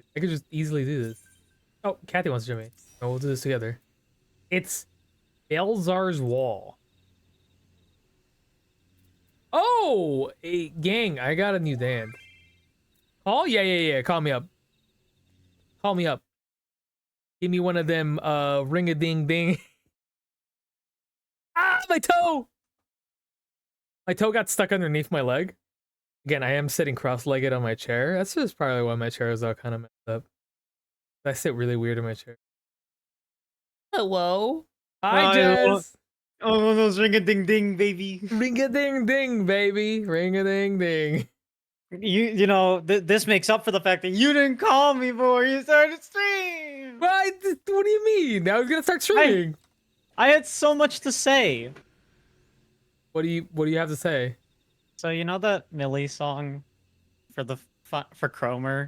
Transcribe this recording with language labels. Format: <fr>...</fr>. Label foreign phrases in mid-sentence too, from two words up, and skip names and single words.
<en>I could just easily do this. Oh, Kathy wants to join me. Oh, we'll do this together. It's Belzar's Wall. Oh, hey, gang, I got a new band. Call? Yeah. Call me up. Call me up. Give me one of them, ring-a-ding-ding. Ah, my toe! My toe got stuck underneath my leg. Again, I am sitting cross-legged on my chair. That's just probably why my chair is all kind of messed up. I sit really weird in my chair. Hello. Hi, Jess. Oh, those ring-a-ding-ding, baby. Ring-a-ding-ding, baby. Ring-a-ding-ding. You know, this makes up for the fact that you didn't call me before you started stream. What do you mean? I was gonna start streaming. I had so much to say. What do you have to say? So you know that Millie song for Cromer?</en>